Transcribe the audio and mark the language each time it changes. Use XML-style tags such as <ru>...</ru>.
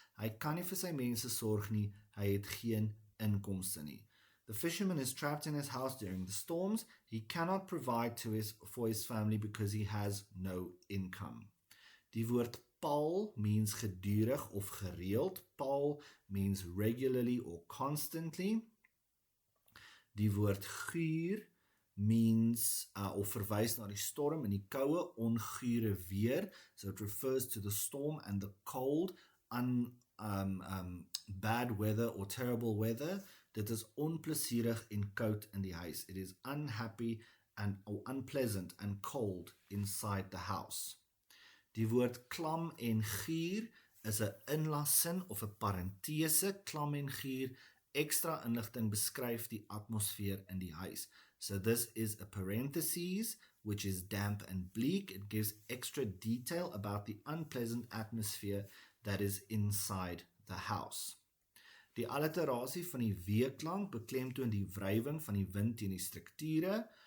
<af>Hy kan nie vir sy mense sorg nie, hy het geen inkomste nie.</af> <en>The fisherman is trapped in his house during the storms. He cannot provide for his family because he has no income.</en> <af>Die woord pal means gedurig of gereeld.</af> <en>Pal means regularly or constantly.</en> <af>Die woord guur means of verwys na die storm en die koue, ongure weer.</af> <en>So it refers to the storm and the cold, bad weather or terrible weather.</en> <af>Dit is onplezierig en koud in die huis.</af> <en>It is unhappy or unpleasant and cold inside the house.</en> <af>Die woord klam en gier is 'n inlassin of 'n parentese. Klam en gier, extra inligting beskryf die atmosfeer in die huis.</af> <en>So this is a parenthesis, which is damp and bleak. It gives extra detail about the unpleasant atmosphere that is inside the house.</en> <af>Die alliterasie van die W-klank beklemtoon die wrywing van die wind teen die strukture.</af>